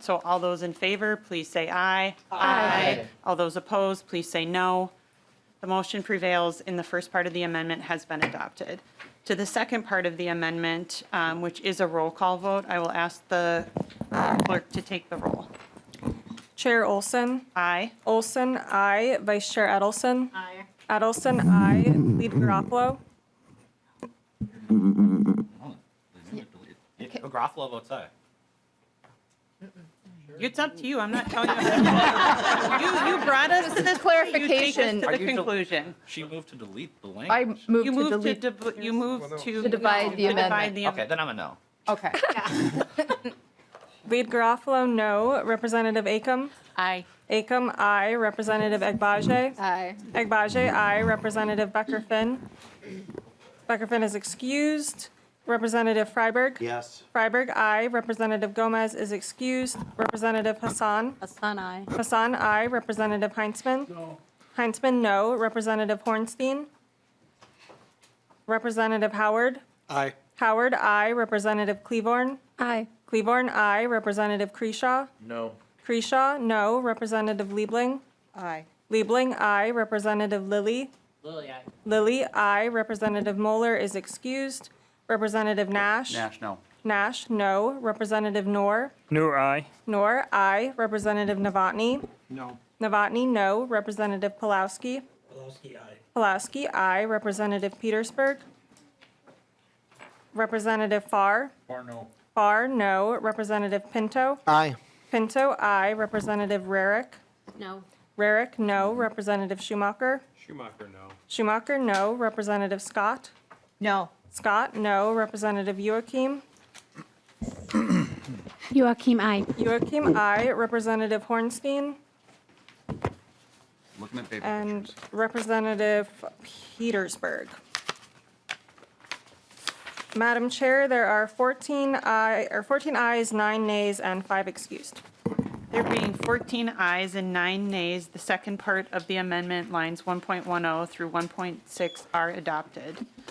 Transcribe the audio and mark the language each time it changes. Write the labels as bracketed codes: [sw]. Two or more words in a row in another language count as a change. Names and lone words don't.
[en] So all those in favor, please say aye. Aye. All those opposed, please say no. The motion prevails, and the first part of the amendment has been adopted. To the second part of the amendment, which is a roll call vote, I will ask the clerk to take the roll. Chair Olson. Aye. Olson, aye. Vice Chair Edelson. Aye. Edelson, aye. Lead Garofalo. Garofalo votes aye. It's up to you. I'm not telling you. You brought us to this clarification. You take us to the conclusion. She moved to delete the language. I moved You to moved delete. to divide the amendment. Okay, then I'm a no. Okay. Lead Garofalo, no. Representative Acomb. Aye. Acomb, aye. Representative Egbaje. Aye. Egbaje, aye. Representative Becker-Finn. Becker-Finn is excused. Representative Freiberg. Yes. Freiberg, aye. Representative Gomez is excused. Representative Hassan. Hassan, aye. Hassan, aye. Representative Heinzman. No. Heinzman, no. Representative Hornstein. Representative Howard. Aye. Howard, aye. Representative Klevorn. Aye. Klevorn, aye. Representative Kreshaw. No. Kreshaw, no. Representative Liebling. Aye. Liebling, aye. Representative Lillie. Lillie, aye. Lillie, aye. Representative Moeller is excused. Representative Nash. Nash, no. Nash, no. Representative Noor. Noor, aye. Noor, aye. Representative Novotny. No. Novotny, no. Representative Pulowski. Pulaski, aye. Pulowski, aye. Representative Petersburg. Representative Farr. Or no. Farr, no. Representative Pinto. Aye. Pinto, aye. Representative Rarick. No. Rarick, no. Representative Schumacher. Schumacher, no. Schumacher, no. Representative Scott. No. Scott, no. Representative Youakim. Youakim, aye. Youakim, aye. Representative Hornstein. Looking at paper And pictures. Representative Petersburg. Madam Chair, there are 14 ayes, 9 nays, and 5 excused. There being 14 ayes and 9 nays, the second part of the amendment, lines 1.10 through 1.6, are adopted.